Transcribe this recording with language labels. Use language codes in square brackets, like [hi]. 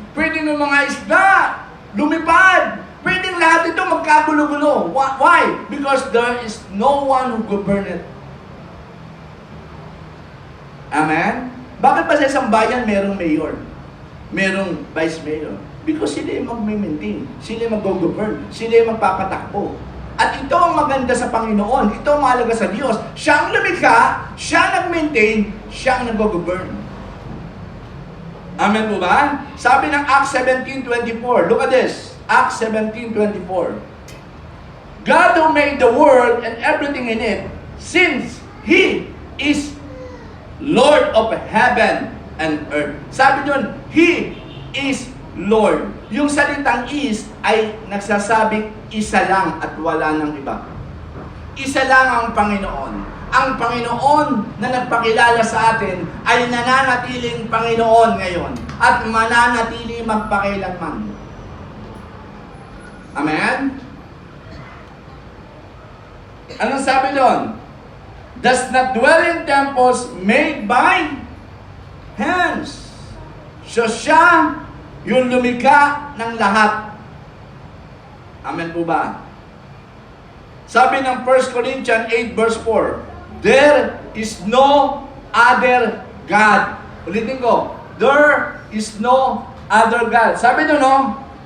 [tl] Pwedeng yung mga isda, lumipad. Pwedeng lahat ito magkagulo-gulo. [en] Why? Because there is no one who govern it. Amen? [tl] Bakit ba sa isang bayan merong mayor? Merong vice mayor? Because sila yung mag-maintain, sila yung mag-govern, sila yung magpapatakbo. At ito ang maganda sa Panginoon, ito ang mahalaga sa Diyos. Siya ang lumikha, siya ang nag-maintain, siya ang nag-govern. Amen po ba? Sabi ng Acts 17:24, [en] look at this, [tl] Acts 17:24. [en] God who made the world and everything in it, since He is Lord of heaven and earth. [tl] Sabi doon, [en] He is Lord. [tl] Yung salitang is ay nagsasabing isa lang at wala nang iba. Isa lang ang Panginoon. Ang Panginoon na nagpakilala sa atin ay nananatiling Panginoon ngayon at mananatili magpakailanman. Amen? Anong sabi doon? [en] does not dwell in temples made by hands. [tl] So siya yung lumikha ng lahat. Amen po ba? Sabi ng 1 Corinthians 8 verse 4, [en] there is no other God. [tl] Ulitin ko, [en] there is no other God. [tl] Sabi doon, no?